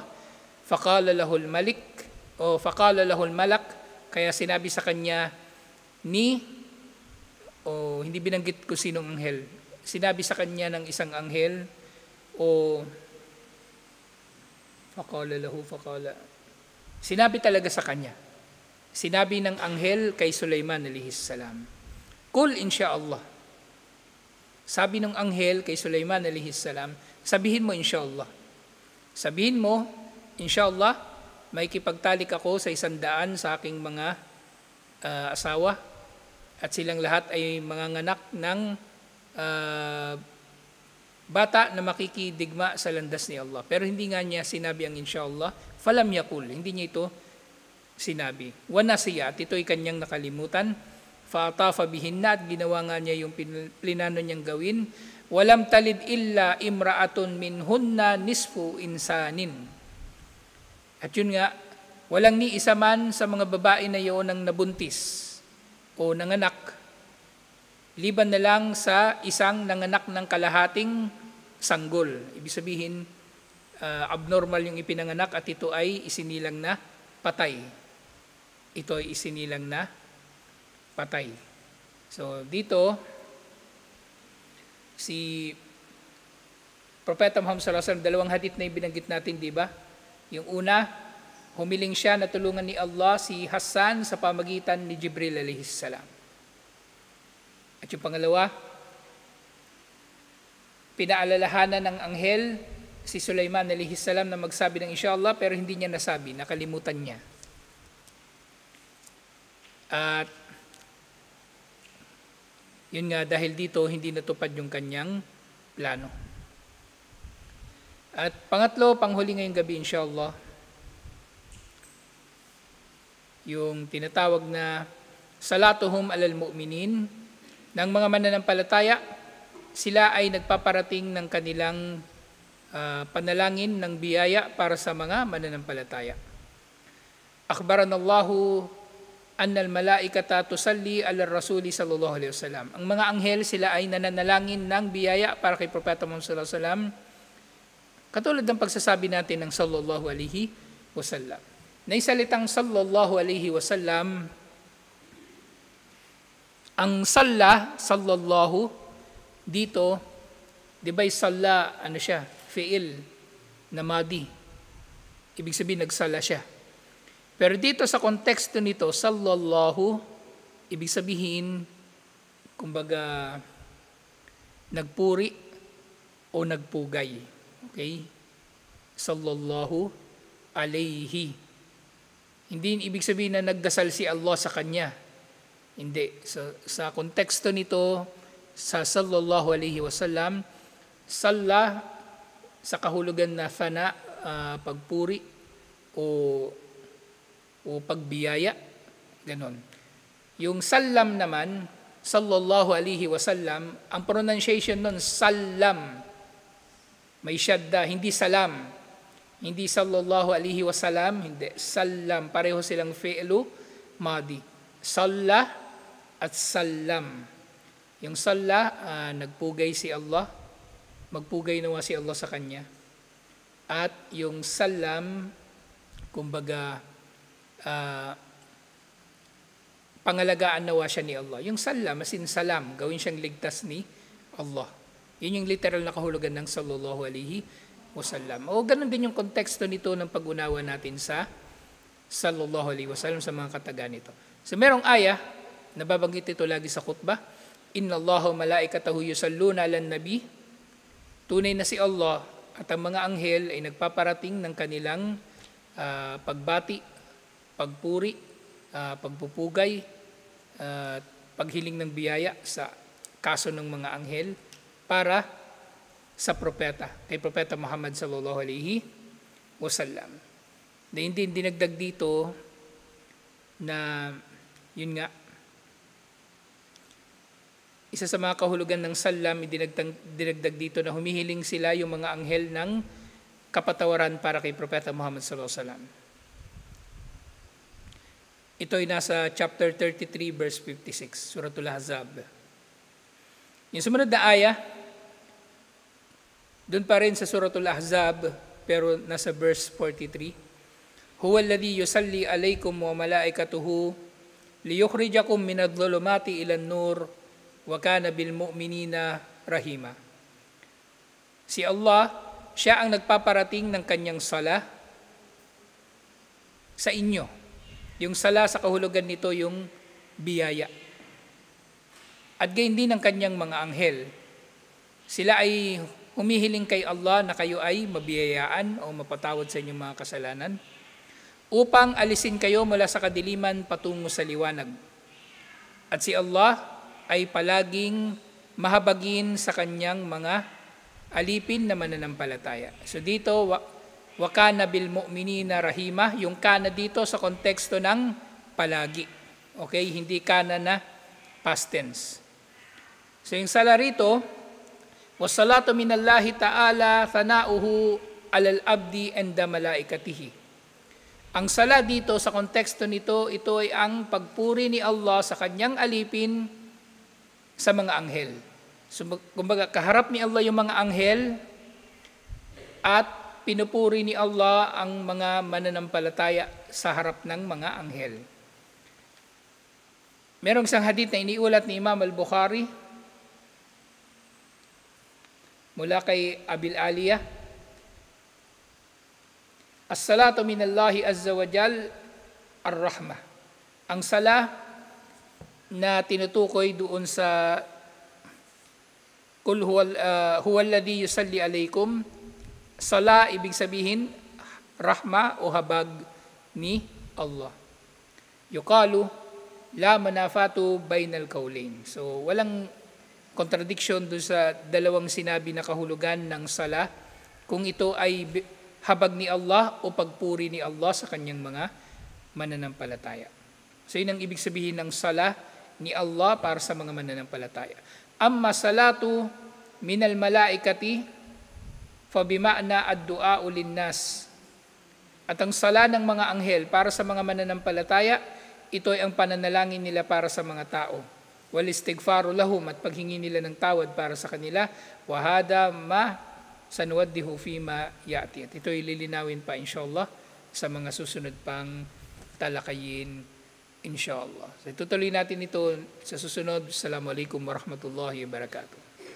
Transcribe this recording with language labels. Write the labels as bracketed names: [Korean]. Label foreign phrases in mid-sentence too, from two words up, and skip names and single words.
[Arabic] فقال له الملك أو فقال له الملك, [Filipino] kaya sinabi sa kanya ni hindi binanggit ko sinong anghel. Sinabi sa kanya ng isang anghel o sinabi talaga sa kanya. Sinabi ng anghel kay Sulaiman [Arabic] عليه السلام, قل إن شاء الله. [Filipino] Sabi ng anghel kay Sulaiman [Arabic] عليه السلام, [Filipino] sabihin mo [Arabic] إن شاء الله. [Filipino] Sabihin mo, [Arabic] إن شاء الله, [Filipino] may kipagtalik ako sa 100 sa aking mga asawa at silang lahat ay manganganak ng bata na makikidigma sa landas ni Allah. Pero hindi nga niya sinabi ang [Arabic] إن شاء الله فلم يقل, [Filipino] hindi niya ito sinabi. [Arabic] ونسي, [Filipino] at ito'y kanyang nakalimutan, [Arabic] فطاف بهن, [Filipino] at ginawa nga niya yung plinano niyang gawin, [Arabic] ولم تلد إلا امرأة منهن نصف إنسان. [Filipino] At yun nga, walang ni isa man sa mga babae na iyon ang nabuntis o nanganak, liban na lang sa isang nanganak ng kalahating sanggol. Ibig sabihin, abnormal yung ipinanganak at ito ay isinilang na patay. Ito ay isinilang na patay. So dito, si Propeta Muhammad [Arabic] صلى الله عليه وسلم, [Filipino] dalawang hadith na ibinanggit natin, di ba? Yung una, humiling siya na tulungan ni Allah si Hassan sa pamagitan ni Jibril [Arabic] عليه السلام. [Filipino] At yung pangalawa, pinaalalahanan ng anghel si Sulaiman [Arabic] عليه السلام [Filipino] na magsabi ng [Arabic] إن شاء الله, [Filipino] pero hindi niya nasabi, nakalimutan niya. At yun nga, dahil dito hindi natupad yung kanyang plano. At pangatlo, panghuli ngayong gabi [Arabic] إن شاء الله, [Filipino] yung tinatawag na [Arabic] صلاتهم على المؤمنين [Filipino] ng mga mananampalataya. Sila ay nagpaparating ng kanilang panalangin ng biyaya para sa mga mananampalataya. [Arabic] أخبرنا الله أن الملائكة تصلي على الرسول صلى الله عليه وسلم. [Filipino] Ang mga anghel, sila ay nananalangin ng biyaya para kay Propeta Muhammad [Arabic] صلى الله عليه وسلم. [Filipino] Katulad ng pagsasabi natin ng [Arabic] صلى الله عليه وسلم. [Filipino] Na isalitang [Arabic] صلى الله عليه وسلم [Filipino] Ang [Arabic] صلى صلى الله, [Filipino] dito, di ba yung salla, ano siya, fi'il, na madi. Ibig sabihin, nagsala siya. Pero dito sa konteksto nito, sallallahu, ibig sabihin, kumbaga, nagpuri o nagpugay. [Arabic] Okay? صلى الله عليه. [Filipino] Hindi ibig sabihin na nagdasal si Allah sa kanya. Hindi. Sa konteksto nito, sa [Arabic] صلى الله عليه وسلم, [Filipino] salla sa kahulugan na thana, pagpuri o pagbiyaya. Ganon. Yung sallam naman, [Arabic] صلى الله عليه وسلم, [Filipino] ang pronunciation nun, sallam. May syadda, hindi salam. Hindi [Arabic] صلى الله عليه وسلم, [Filipino] hindi. Sallam, pareho silang [Arabic] فعل ماض. [Filipino] Salla at sallam. Yung salla, nagpugay si Allah, magpugay nawa si Allah sa kanya. At yung sallam, kumbaga, pangalagaan nawa siya ni Allah. Yung salam, as in salam, gawin siyang ligtas ni Allah. Yun yung literal na kahulugan ng [Arabic] صلى الله عليه وسلم. [Filipino] O ganun din yung konteksto nito ng pag-unawa natin sa [Arabic] صلى الله عليه وسلم [Filipino] sa mga kataga nito. So merong ayah, nababanggit ito lagi sa khutbah, [Arabic] إن الله وملائكته يصلون على النبي. [Filipino] Tunay na si Allah at ang mga anghel ay nagpaparating ng kanilang pagbati, pagpuri, pagpupugay, paghiling ng biyaya sa kaso ng mga anghel para sa propeta, kay Propeta Muhammad [Arabic] صلى الله عليه وسلم. [Filipino] Na hindi dinagdag dito na yun nga, isa sa mga kahulugan ng salam, dinagdag dito na humihiling sila yung mga anghel ng kapatawaran para kay Propeta Muhammad [Arabic] صلى الله عليه وسلم. [Filipino] Ito ay nasa chapter 33 verse 56, Suratul Ahzab. Yung sumunod na ayah, doon pa rin sa Suratul Ahzab, pero nasa verse 43. [Arabic] هو الذي يصلي عليكم وملائكته ليخرجكم من الظلمات إلى النور وكان بالمؤمنين رحيما. [Filipino] Si Allah, siya ang nagpaparating ng kanyang sala sa inyo. Yung sala sa kahulugan nito yung biyaya. At gayon din ng kanyang mga anghel. Sila ay humihiling kay Allah na kayo ay mabiyayaan o mapatawad sa inyong mga kasalanan upang alisin kayo mula sa kadiliman patungo sa liwanag. At si Allah ay palaging mahabagin sa kanyang mga alipin na mananampalataya. So dito, [Arabic] وكان بالمؤمنين رحيما, [Filipino] yung kana dito sa konteksto ng palagi. Okay, hindi kana na [English] past tense. [Filipino] So yung sala rito, [Arabic] والصلاة من الله تعالى ثناؤه على العبد عند ملائكته. [Filipino] Ang sala dito sa konteksto nito, ito ay ang pagpuri ni Allah sa kanyang alipin sa mga anghel. So, kumbaga, kaharap ni Allah yung mga anghel at pinupuri ni Allah ang mga mananampalataya sa harap ng mga anghel. Merong isang hadith na iniulat ni Imam al-Bukhari mula kay Abil Aliyah. [Arabic] الصلاة من الله عز وجل الرحمة. [Filipino] Ang sala na tinutukoy doon sa [Arabic] قل هو الذي يصلي عليكم, [Filipino] sala ibig sabihin rahma o habag ni Allah. [Arabic] يقال لا منافاة بين القولين. [Filipino] So walang contradiction doon sa dalawang sinabi na kahulugan ng sala kung ito ay habag ni Allah o pagpuri ni Allah sa kanyang mga mananampalataya. So yun ang ibig sabihin ng sala ni Allah para sa mga mananampalataya. [Arabic] أما الصلاة من الملائكة فبمعنى الدعاء للناس. [Filipino] At ang sala ng mga anghel para sa mga mananampalataya, ito ay ang pananalangin nila para sa mga tao. [Arabic] والاستغفار لهم, [Filipino] at paghingi nila ng tawad para sa kanila. [Arabic] وهذا ما سنوضحه فيما يأتي. [Filipino] At ito ay lilinawin pa [Arabic] إن شاء الله [Filipino] sa mga susunod pang talakayin [Arabic] إن شاء الله. [Filipino] So, tutuloy natin ito sa susunod. [Arabic] السلام عليكم ورحمة الله وبركاته.